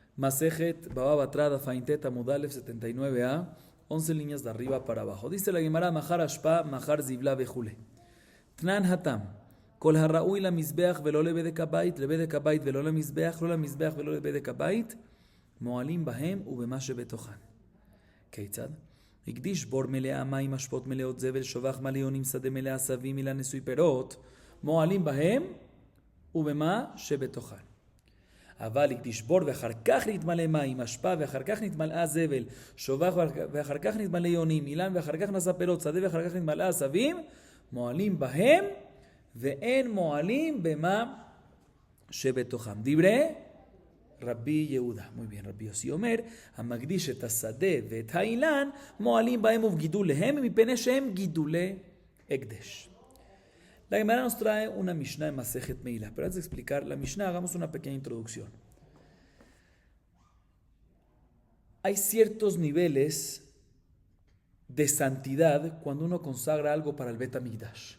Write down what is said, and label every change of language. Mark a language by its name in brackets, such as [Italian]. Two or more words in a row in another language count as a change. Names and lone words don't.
[Spanish] Masejet Baba Batra Faintet Amudalef 79a, 11 líneas de arriba para abajo. Dice la Gemara, [Hebrew] מהו אשפה מהו זבלה בכללה. תנן התם כל הראוי למזבח ולא לבדק הבית לבדק הבית ולא למזבח לא למזבח ולא לבדק הבית מועלים בהם ובמה שבתוכן. כיצד? הקדיש בור מלאה מים אשפות מלאות זבל שובח מלא יונים שדה מלאה עשבים מילה נשוי פירות מועלים בהם ובמה שבתוכן. אבל הקדיש בור ואחר כך נתמלא מים אשפה ואחר כך נתמלאה זבל שובח ואחר כך נתמלא יונים אילן ואחר כך נשא פירות שדה ואחר כך נתמלאה עשבים מועלים בהם ואין מועלים במה שבתוכם. דברי רבי יהודה, [Spanish] muy bien, [Hebrew] רבי יוסי אומר, המקדיש את השדה ואת האילן, מועלים בהם ובגידוליהם, מפני שהם גידולי הקדש. [Spanish] La Gemara nos trae una Mishnah en Masejet Meila, pero antes de explicar la Mishnah, hagamos una pequeña introducción. Hay ciertos niveles de santidad cuando uno consagra algo para el Bet HaMikdash.